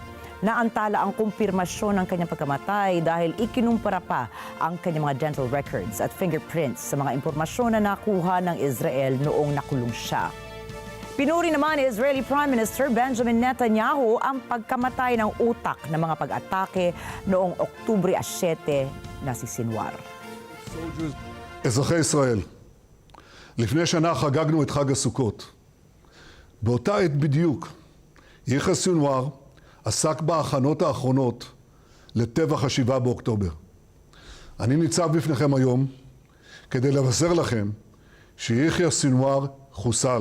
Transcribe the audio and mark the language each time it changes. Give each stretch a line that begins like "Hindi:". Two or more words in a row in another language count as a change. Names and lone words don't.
Filipino: Naantala ang kumpirmasyon ng kanyang pagkamatay dahil ikinumpara pa ang kanyang mga
English: dental records
Filipino: at fingerprints sa mga impormasyon na nakuha ng Israel noong nakulong siya. Pinuri naman ni
English: Israeli Prime Minister
Filipino: Benjamin Netanyahu ang pagkamatay ng utak ng mga pag-atake noong Oktubre 7 na si Sinwar.
Hebrew: אזרחי ישראל, לפני שנה חגגנו את חג הסוכות. באותה עת בדיוק, יחיא סינואר עסק בהכנות האחרונות לטבח ה-7 באוקטובר. אני ניצב בפניכם היום כדי לבשר לכם שיחיא סינואר חוסל.